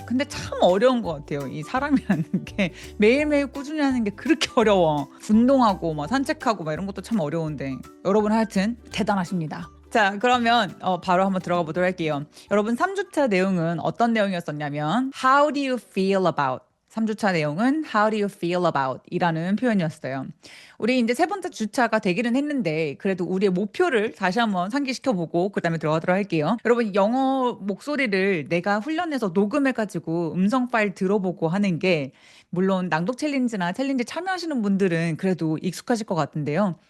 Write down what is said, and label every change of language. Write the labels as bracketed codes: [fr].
[ko] 근데 참 어려운 것 같아요. 이 사람이라는 게 매일매일 꾸준히 하는 게 그렇게 어려워. 운동하고 막 산책하고 막 이런 것도 참 어려운데 여러분 하여튼 대단하십니다. 자, 그러면 바로 한번 들어가 보도록 할게요. 여러분 3주차 내용은 어떤 내용이었었냐면 [en] How do you feel about? [ko] 3주차 내용은 [en] How do you feel about? [ko] 이라는 표현이었어요. 우리 이제 세 번째 주차가 되기는 했는데 그래도 우리의 목표를 다시 한번 상기시켜보고 그다음에 들어가도록 할게요. 여러분 영어 목소리를 내가 훈련해서 녹음해가지고 음성 파일 들어보고 하는 게 물론 낭독 챌린지나 챌린지 참여하시는 분들은 그래도 익숙하실 것 같은데요.